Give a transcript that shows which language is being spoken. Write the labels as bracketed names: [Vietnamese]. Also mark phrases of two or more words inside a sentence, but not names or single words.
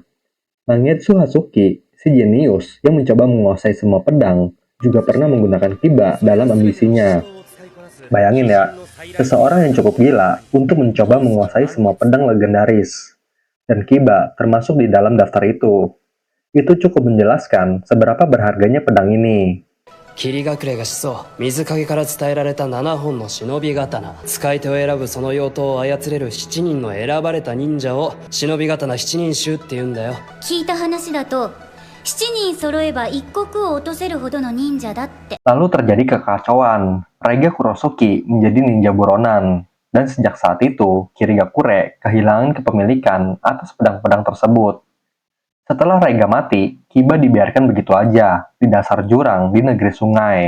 [Indonesian] Mangetsu Hatsuki, si jenius yang mencoba menguasai semua pedang, juga pernah menggunakan Kiba dalam ambisinya. Bayangin ya, seseorang yang cukup gila untuk mencoba menguasai semua pedang legendaris. Dan Kiba termasuk di dalam daftar itu. Itu cukup menjelaskan seberapa berharganya pedang ini. [Japanese] 霧隠れがしそう水影から伝えられた7本の忍び刀使い手を選ぶその用途を操れる7人の選ばれた忍者を忍び刀7人衆って言うんだよ聞いた話だと7人揃えば一国を落とせるほどの忍者だって。 [Indonesian] Lalu terjadi kekacauan. Reiga Kurosuke menjadi ninja buronan. Dan sejak saat itu, Kirigakure kehilangan kepemilikan atas pedang-pedang tersebut. Setelah Reiga mati, Kiba dibiarkan begitu aja di dasar jurang di negeri sungai.